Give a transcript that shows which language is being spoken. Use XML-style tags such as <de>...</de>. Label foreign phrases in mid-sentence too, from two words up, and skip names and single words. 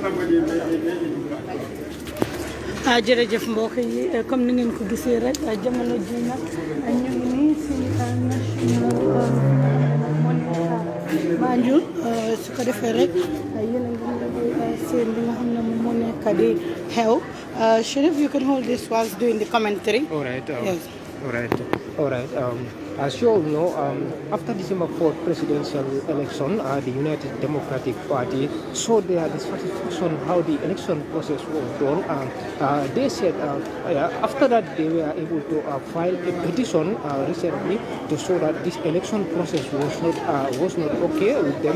<wo>jërëjëf mbokk yi comme ni ngeen ko gisee rek jamono ji nag ñu ngi nii si national Banjul su ko defee rek yéen a ngi seen li nga xam ne moom moo nekk di xew Sheriff,</wo> <en>you can hold this whilst doing the commentary. All right. Yes. All right. As you all know, after December 4th presidential election, the United Democratic Party showed their dissatisfaction how the election process was done. They said after that they were able to file a petition recently to show that this election process was not okay with them.</en>